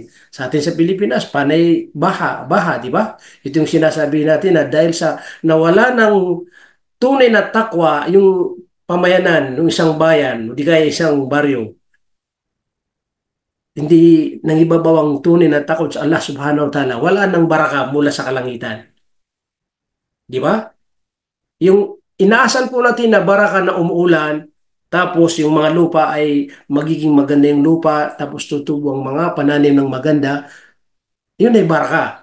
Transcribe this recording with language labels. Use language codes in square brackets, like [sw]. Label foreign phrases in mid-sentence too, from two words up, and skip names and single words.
[tl] Sa atin sa Pilipinas, panay baha, di ba? Ito yung sinasabi natin na dahil sa nawala ng tunay na takwa yung pamayanan ng isang bayan, di kaya isang baryo, hindi nangibabaw ang tunay na takot sa Allah [ar] سبحانه وتعالى, [tl] wala nang baraka mula sa kalangitan. Di ba? Yung inaasan po natin na baraka na umuulan, tapos yung mga lupa ay magiging maganda yung lupa, tapos tutubo ang mga pananim ng maganda, yun ay baraka.